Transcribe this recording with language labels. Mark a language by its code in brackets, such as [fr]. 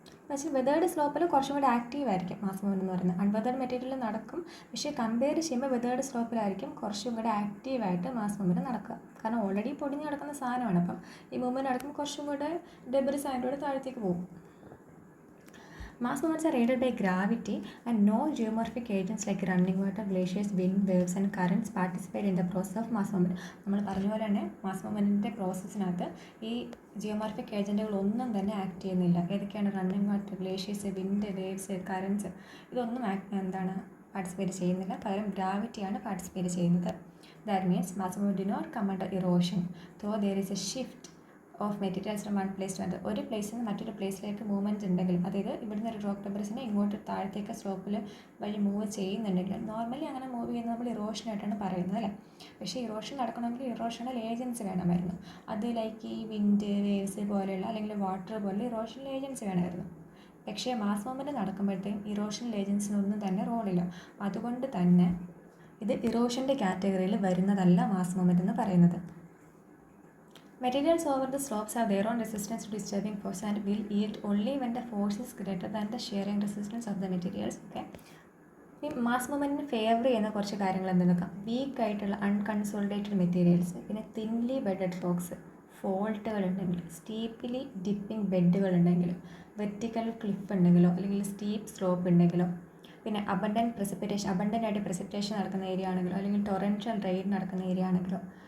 [ml] പക്ഷേ വെതേർഡ് സ്ലോപ്പിൽ കുറച്ചും കൂടി ആക്റ്റീവ് ആയിരിക്കും മാസ് മൂവ്മെൻറ്റ് എന്ന് പറയുന്നത്. അൺവെതേർഡ് മെറ്റീരിയൽ നടക്കും, പക്ഷേ കമ്പയർ ചെയ്യുമ്പോൾ വെതേർഡ് സ്ലോപ്പിലായിരിക്കും കുറച്ചും കൂടി ആക്റ്റീവായിട്ട് മാസ് മൂവ്മെൻറ്റ് നടക്കുക. കാരണം ഓൾറെഡി പൊടിഞ്ഞ് കിടക്കുന്ന സാധനമാണ്. അപ്പം ഈ മൂവ്മെൻറ്റ് നടക്കുമ്പോൾ കുറച്ചും കൂടെ ഡെബ്രിസ് അതിൻ്റെ കൂടെ താഴത്തേക്ക് പോകും. [en] Mass movements are aided by gravity and no geomorphic agents like running water, glaciers, wind, waves and currents participate in the process of mass movement. [ml] നമ്മൾ പറഞ്ഞ പോലെ തന്നെ മാസ് മൂവ്മെൻറ്റിൻ്റെ പ്രോസസ്സിനകത്ത് ഈ ജിയോമോർഫിക് ഏജൻറ്റുകളൊന്നും തന്നെ ആക്ട് ചെയ്യുന്നില്ല. ഏതൊക്കെയാണ്? Running water, glaciers, wind, waves, currents, ഇതൊന്നും participate ചെയ്യുന്നില്ല. പകരം ഗ്രാവിറ്റിയാണ് പാർട്ടിസിപ്പേറ്റ് ചെയ്യുന്നത്. [en] That means mass movement do not come under erosion though there is a shift of materials from one place to another. [ml] ഒരു പ്ലേസിൽ നിന്ന് മറ്റൊരു പ്ലേസിലേക്ക് മൂവ്മെൻറ്റ് ഉണ്ടെങ്കിൽ, അതായത് ഇവിടുന്ന് ഒരു റോക്ക് ഡെബ്രിസിനെ ഇങ്ങോട്ട് താഴത്തേക്ക് സ്ലോപ്പിൽ വഴി മൂവ് ചെയ്യുന്നുണ്ടെങ്കിൽ, നോർമലി അങ്ങനെ മൂവ് ചെയ്യുന്നത് നമ്മൾ ഇറോഷനായിട്ടാണ് പറയുന്നത് അല്ലേ. പക്ഷേ ഇറോഷൻ നടക്കണമെങ്കിൽ ഇറോഷണൽ ഏജൻസ് വേണമായിരുന്നു. അത് ലൈക്ക് ഈ വിൻഡ്, വേവ്സ് പോലെയുള്ള അല്ലെങ്കിൽ വാട്ടർ പോലുള്ള ഇറോഷണൽ ഏജൻസ് വേണമായിരുന്നു. പക്ഷേ മാസ് മൂവ്മെൻറ്റ് നടക്കുമ്പോഴത്തേക്കും ഇറോഷണൽ ഏജൻസിനൊന്നും തന്നെ റോളില്ല. അതുകൊണ്ട് തന്നെ ഇത് ഇറോഷൻ്റെ കാറ്റഗറിയിൽ വരുന്നതല്ല മാസ് മൂവ്മെൻറ്റ് എന്ന് പറയുന്നത്. [en] Materials over the slopes have their own resistance to disturbing force and will yield only when the force is greater than the shearing resistance of the materials. Okay. [ml] ഈ mass മൂവ്മെൻറ്റിന് favour ചെയ്യുന്ന കുറച്ച് കാര്യങ്ങൾ എന്തെന്നൊക്കെ, week ആയിട്ടുള്ള അൺകൺസോളിഡേറ്റഡ് materials, പിന്നെ thinly bedded rocks, ഫോൾട്ടുകൾ ഉണ്ടെങ്കിൽ, സ്റ്റീപ്പിലി dipping ബെഡുകൾ ഉണ്ടെങ്കിലും, vertical cliff ഉണ്ടെങ്കിലോ അല്ലെങ്കിൽ സ്റ്റീപ്പ് സ്ലോപ്പ് ഉണ്ടെങ്കിലോ, പിന്നെ അബണ്ടൻ്റ് ആയിട്ട് പ്രസിപ്പിറ്റേഷൻ നടക്കുന്ന ഏരിയ ആണെങ്കിലോ അല്ലെങ്കിൽ ടൊറൻഷ്യൽ റെയിൻ നടക്കുന്ന ഏരിയ ആണെങ്കിലോ,